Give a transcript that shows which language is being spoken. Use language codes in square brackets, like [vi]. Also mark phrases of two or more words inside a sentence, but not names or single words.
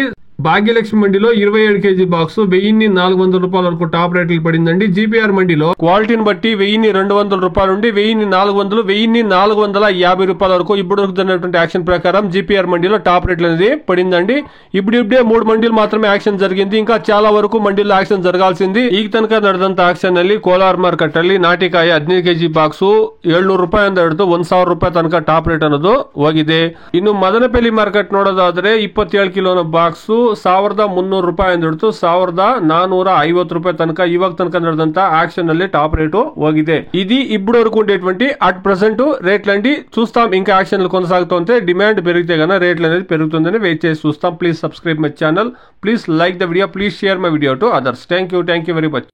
[te] భాగ్యలక్ష్మి మండిలో 27 [en] kg box [te] 1400 రూపాయల వరకు టాప్ రేట్లు పడిందండి. జీపీఆర్ మండిలో క్వాలిటీని బట్టి 1200 రూపాయల నుండి 1400, 1450 రూపాయల వరకు ఇప్పుడు వరకు జరిగినటువంటి యాక్షన్ ప్రకారం జీపీఆర్ మండిలో టాప్ రేట్లు అనేది పడిందండి. ఇప్పుడే 3 మండీలు మాత్రమే యాక్షన్ జరిగింది. ఇంకా చాలా వరకు మండీలో యాక్షన్ జరగాల్సింది. [kn] ಈ ತನಕ ನಡೆದಂತ యాక్షన్ ಅಲ್ಲಿ ಕೋಲಾರ್ ಮಾರ್ಕೆಟ್ ಅಲ್ಲಿ ನಾಟಿಕಾಯಿ 15 [en] kg box [kn] 700 ರೂಪಾಯಿಂದ ಹಿಡಿದು 1000 ರೂಪಾಯಿ ತನಕ [en] top rate [kn] ಅನ್ನೋದು ಹೋಗಿದೆ. ಇನ್ನು ಮದನಪಲ್ಲಿ ಮಾರ್ಕೆಟ್ ನೋಡೋದಾದ್ರೆ 27 ಕಿಲೋನ ಬಾಕ್ಸ್ 1300 ರೂಪಾಯಿಂದ ಹಿಡಿದು 1450 ರೂಪಾಯಿ ತನಕ ಇವಾಗ ತನಕ ನಡೆದಂತ యాక్షన్ ಅಲ್ಲಿ [en] top rate [kn] ಹೋಗಿದೆ. [te] ఇది ఇప్పుడు వరకు ఉండేటువంటి [en] at present [te] రేట్లండి. చూస్తాం ఇంకా యాక్షన్లు కొనసాగుతుంటే డిమాండ్ పెరిగితే గాన రేట్లు అనేది పెరుగుతుందని వెయిట్ చేసి చూస్తాం. [en] please subscribe my channel, please like the video, please share my video to others. thank you very much.